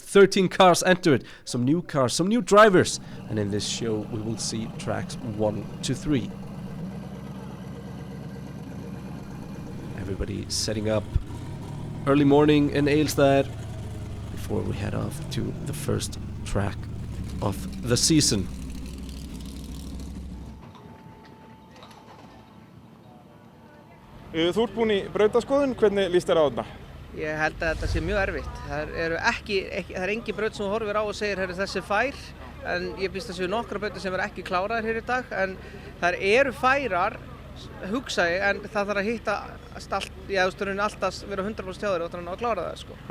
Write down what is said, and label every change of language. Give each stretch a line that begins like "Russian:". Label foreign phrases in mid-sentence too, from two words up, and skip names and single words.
English: 13 cars entered, some new cars, some new drivers, and in this show we will see tracks 1 to 3. Everybody setting up early morning in Egilsstadir before we head off to the first track of the season.
Icelandic: Þú ert búinn í brautaskoðun, hvernig líst þér á þetta? Ég held að þetta sé mjög erfitt. Það er engin braut sem þú horfir á og segir þessi fær, en ég býst að séu nokkra brautir sem ekki kláraðar hér í dag, en það eru færar, hugsa ég, en það þarf að hitta alltaf vera 100% hjá þér og þannig að klára það, sko.